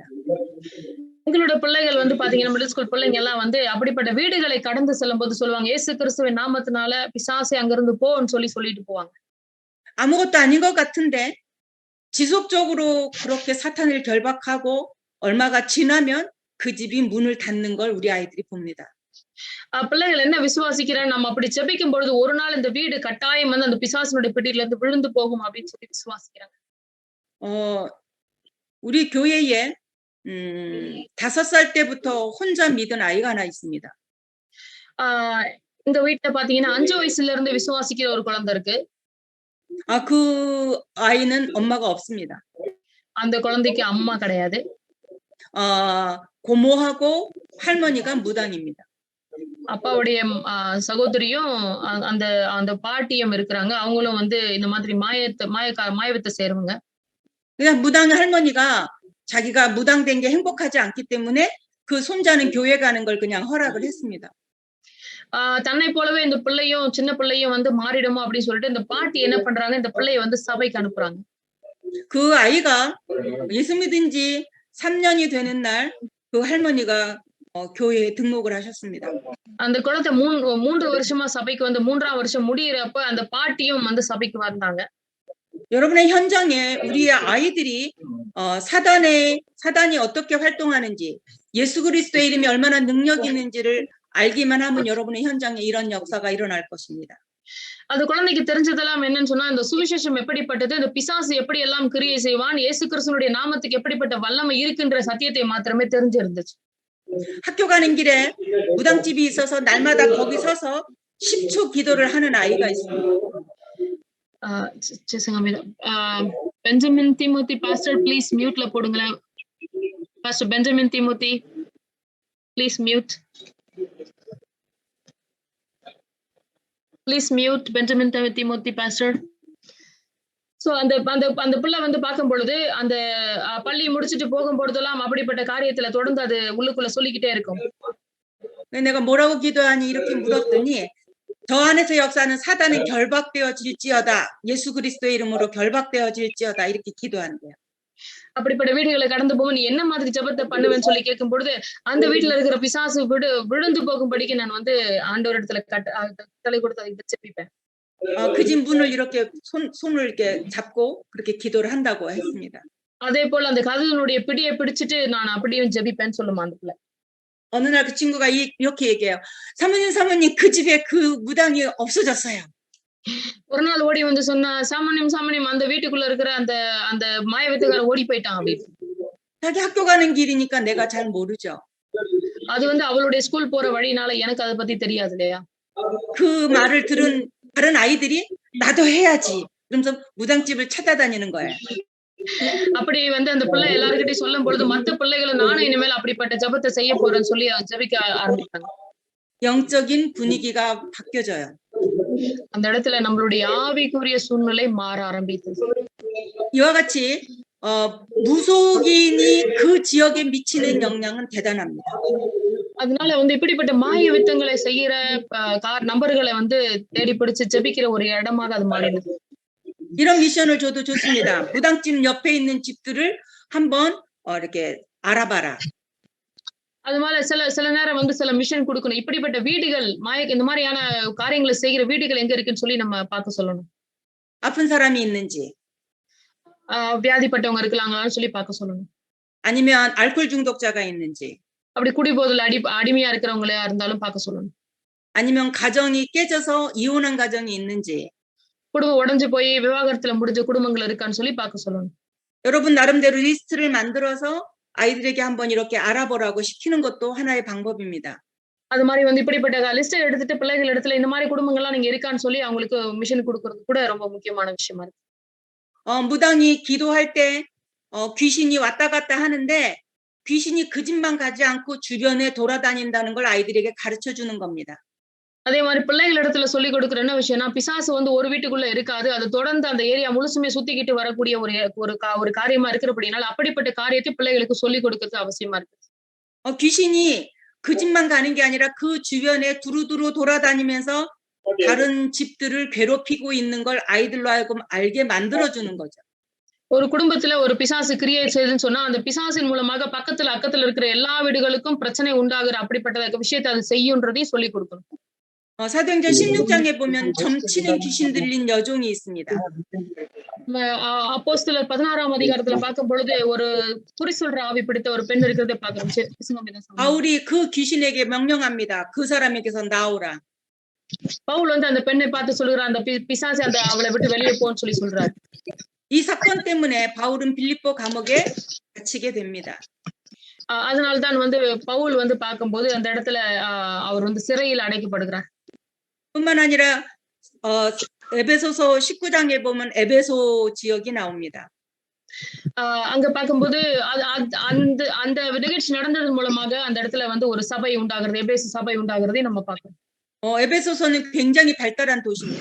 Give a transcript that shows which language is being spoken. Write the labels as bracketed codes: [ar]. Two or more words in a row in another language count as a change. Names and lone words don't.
[ta] உங்களோட பிள்ளைகள் வந்து பாத்தீங்கன்னா [en] middle school [ta] பிள்ளைங்க எல்லாம் வந்து அப்படிப்பட்ட வீடுகளை கடந்து செல்லும் போது சொல்லுவாங்க இயேசு கிறிஸ்துவின் நாமத்தினால பிசாசை அங்கிருந்து போன்னு சொல்லிட்டு போவாங்க. [ko] 아무것도 아닌 것 같은데 지속적으로 그렇게 사탄을 결박하고 얼마가 지나면 그 집이 문을 닫는 걸 우리 아이들이 봅니다. [ta] பிள்ளைகள் என்ன விசுவாசிக்கிறான் நம்ம அப்படி ஜெபிக்கும் பொழுது ஒரு நாள் இந்த வீடு கட்டாயம் வந்து அந்த பிசாசினுடைய பிடியில இருந்து விழுந்து போகும் அப்படின்னு சொல்லி விசுவாசிக்கிறாங்க. [ko] 우리 교회에 5살 때부터 혼자 믿은 아이가 하나 있습니다. [ta] இந்த வீட்டுல பாத்தீங்கன்னா 5 வயசுல இருந்து விசுவாசிக்கிற ஒரு குழந்தை இருக்கு. [ko] 그 아이는 엄마가 없습니다. [ta] அந்த குழந்தைக்கு அம்மா கிடையாது. [ko] 고모하고 할머니가 무당입니다. [ta] அப்பாவுடைய சகோதரியும் அந்த அந்த பாட்டியும் இருக்கிறாங்க. அவங்களும் வந்து இந்த மாதிரி மாயவித்தை செய்றவங்க. [ko] 그냥 무당 할머니가 자기가 무당된 게 행복하지 않기 때문에 그 손자는 교회 가는 걸 그냥 허락을 했습니다. [ta] தன்னை போலவே இந்த பிள்ளையும் சின்ன பிள்ளையும் வந்து மாறிடுமோ அப்படின்னு சொல்லிட்டு இந்த பாட்டி என்ன பண்றாங்க இந்த பிள்ளையை வந்து சபைக்கு அனுப்புறாங்க. [ko] 그 아이가 예수 믿은 지 3년이 되는 날 그 할머니가 교회에 등록을 하셨습니다. [ta] அந்த குழந்தை 3 வருஷமா சபைக்கு வந்து 3ஆம் வருஷம் முடியறப்ப அந்த பாட்டியும் வந்து சபைக்கு வந்தாங்க. [ko] 여러분의 현장에 우리의 아이들이 사단이 어떻게 활동하는지 예수 그리스도의 이름이 얼마나 능력이 있는지를 알기만 하면 여러분의 현장에 이런 역사가 일어날 것입니다. [ta] அந்த குழந்தைக்கு தெரிஞ்சதெல்லாம் என்னன்னு சொன்னா இந்த சுவிசேஷம் எப்படிப்பட்டது இந்த பிசாசு எப்படி எல்லாம் கிரியை செய்வான் இயேசு கிறிஸ்துவினுடைய நாமத்துக்கு எப்படிப்பட்ட வல்லமை இருக்குன்ற சத்தியத்தை மாத்திரமே தெரிஞ்சிருந்துச்சு. [ko] 학교 가는 길에 무당집이 있어서 날마다 거기 서서 10초 기도를 하는 아이가 있습니다. [ta] பெஞ்சமின் திமோத்தி [en] pastor please muteல [ta] போடுங்களேன். [en] Pastor Benjamin Timothy please mute. Please mute Benjamin Timothy pastor. [ta] சோ அந்த பிள்ளை வந்து பார்க்கும் பொழுது அந்த பள்ளி முடிச்சுட்டு போகும் பொழுதெல்லாம் அப்படிப்பட்ட காரியத்துல தொடர்ந்து அது உள்ளுக்குள்ள சொல்லிக்கிட்டே இருக்கும். [ko] 내가 뭐라고 기도하니 이렇게 물었더니 저 안에서 역사는 사단은 결박되어질지어다. 예수 그리스도의 이름으로 결박되어질지어다. 이렇게 기도하는 거예요. [ta] அப்படிப்பட்ட வீடுகளை கடந்து போக நீ என்ன மாதிரி ஜெபத்தை பண்ணுவேன்னு சொல்லி கேட்கும் பொழுது அந்த வீட்டுல இருக்கிற பிசாசு விழுந்து போகும்படிக்கு நான் வந்து ஆண்டவர் இடத்துல தலை கொடுத்து அதை ஜெபிப்பேன். [ko] 그 집 문을 이렇게 손을 이렇게 잡고 그렇게 기도를 한다고 했습니다. [ta] அதே போல அந்த கதவினுடைய பிடியை பிடிச்சிட்டு நான் அப்படியும் ஜெபிப்பேன்னு சொல்லுமா அந்த பிள்ளை. [ko] 어느 날 그 친구가 이렇게 얘기해요. 사모님 그 집에 그 무당이 없어졌어요. [ta] ஒரு நாள் ஓடி வந்து சொன்னா சாமானியம் அந்த வீட்டுக்குள்ள இருக்கிற அந்த அந்த மாயவித்தக்காரன் ஓடி போயிட்டான் அப்படின்னு. [ko] 자기 학교 가는 길이니까 내가 잘 모르죠. [ta] அது வந்து அவளுடைய ஸ்கூல் போற வழினால எனக்கு அதை பத்தி தெரியாது இல்லையா. [ko] 그 말을 들은 다른 아이들이 나도 해야지. 그러면서 무당집을 찾아다니는 거예요. [ta] அப்படி வந்து அந்த பிள்ளை எல்லார்கிட்டயும் சொல்லும் பொழுது மத்த பிள்ளைகளும் நானும் இனிமேல் அப்படிப்பட்ட ஜெபத்தை செய்ய போறேன்னு சொல்லி ஜெபிக்க ஆரம்பித்தாங்க. [ko] 영적인 분위기가 바뀌어져요. [ta] அந்த இடத்துல நம்மளுடைய ஆவிக்குரிய சூழ்நிலை மாற ஆரம்பித்தது. [ko] 이와 같이 무속인이 그 지역에 미치는 영향은 대단합니다. [ta] அதனால வந்து இப்படிப்பட்ட மாய வித்தங்களை செய்யற நபர்களை வந்து தேடி பிடிச்சு ஜெபிக்கிற ஒரு இடமாக அது மாறிடுது. [ko] 이런 미션을 줘도 좋습니다. 무당집 옆에 있는 집들을 한번 이렇게 알아봐라. [ta] அது மேல சில சில நேரம் வந்து சில மிஷன் குடுக்கணும். இப்படிப்பட்ட வீடுகள், இந்த மாரியான காரியங்கள செய்கிற வீடுகள் எங்க இருக்குன்னு சொல்லி நம்ம பார்க்க சொல்லணும். [ko] 아픈 사람이 있는지, [ta] வியாதிப்பட்டவங்க இருக்கலாங்களான்னு சொல்லி பார்க்க சொல்லணும். [ko] 아니면 알코올 중독자가 있는지, [ta] அப்படி குடிபோதையில அடிமையா இருக்கிறவங்களா இருந்தாலும் பார்க்க சொல்லணும். [ko] 아니면 가정이 깨져서 이혼한 가정이 있는지. [ta] குடும்பம் உடைஞ்சு போய் விவாகரத்துல முடிஞ்ச குடும்பங்கள் இருக்கான்னு சொல்லி பார்க்க சொல்லணும். [ko] 여러분 나름대로 리스트를 만들어서 아이들에게 한번 이렇게 알아보라고 시키는 것도 하나의 방법입니다. [ta] அது மாதிரி வந்து இப்படிப்பட்ட லிஸ்ட்டை எடுத்துட்டு பிள்ளைகள் இடத்துல இந்த மாதிரி குடும்பங்கள்லாம் நீங்க இருக்கான்னு சொல்லி அவங்களுக்கு மிஷன் கொடுக்கறது கூட ரொம்ப முக்கியமான விஷயமா இருக்கு. [ko] 무당이 기도할 때 귀신이 왔다 갔다 하는데 귀신이 그 집만 가지 않고 주변에 돌아다닌다는 걸 아이들에게 가르쳐 주는 겁니다. [ta] அதே மாதிரி பிள்ளைகள் இடத்துல சொல்லி கொடுக்குற என்ன விஷயம்னா, பிசாசு வந்து ஒரு வீட்டுக்குள்ள இருக்காது. அது தொடர்ந்து அந்த ஏரியா முழுசுமே சுத்திக்கிட்டு வரக்கூடிய ஒரு காரியமா இருக்கிறபடினால அப்படிப்பட்ட காரியத்தை பிள்ளைகளுக்கு சொல்லிக் கொடுக்கிறது அவசியமா இருக்கு. [ko] 귀신이 그 집만 가는 게 아니라 그 주변에 두루두루 돌아다니면서 다른 집들을 괴롭히고 있는 걸 아이들로 하여금 알게 만들어주는 거죠. [ta] ஒரு குடும்பத்துல ஒரு பிசாசு கிரியேட் செய்யுதுன்னு சொன்னா, அந்த பிசாசின் மூலமாக பக்கத்துல அக்கத்துல இருக்கிற எல்லா வீடுகளுக்கும் பிரச்சனை உண்டாகுற அப்படிப்பட்ட விஷயத்தை அது செய்யுன்றதையும் சொல்லிக் கொடுக்கணும். [ko] 사도행전 16장에 보면 점치는 귀신 들린 여종이 있습니다. [ta] அப்போஸ்தலர் 16ஆம் அதிகாரத்துல பார்க்கும் பொழுது ஒரு குறி சொல்ற ஆவி பிடித்த ஒரு பெண் இருக்கிறதை பார்க்கிறோம். [ko] 바울이 그 귀신에게 명령합니다. 그 사람에게서 나오라. [ta] பவுல் வந்து அந்த பெண்ணை பார்த்து சொல்லுகிறார், அந்த பிசாசு அவளை விட்டு வெளியே போன்னு சொல்லி சொல்றாரு. [ko] 이 사건 때문에 바울은 빌립보 감옥에 갇히게 됩니다. [ta] அதனால்தான் வந்து பவுல் வந்து பார்க்கும்போது அந்த இடத்துல அவர் வந்து சிறையில் அடைக்கப்படுகிறார். [ko] 뿐만 아니라 에베소서 19장에 보면 에베소 지역이 나옵니다. [ta] அங்க பார்க்கும்போது அந்த அந்த நிகழ்ச்சி நடந்ததன் மூலமாக அந்த இடத்துல வந்து ஒரு சபை உண்டாகிறது, எபேசு சபை உண்டாகிறதை நம்ம பார்க்கிறோம். [ko] 에베소서는 굉장히 발달한 도시입니다.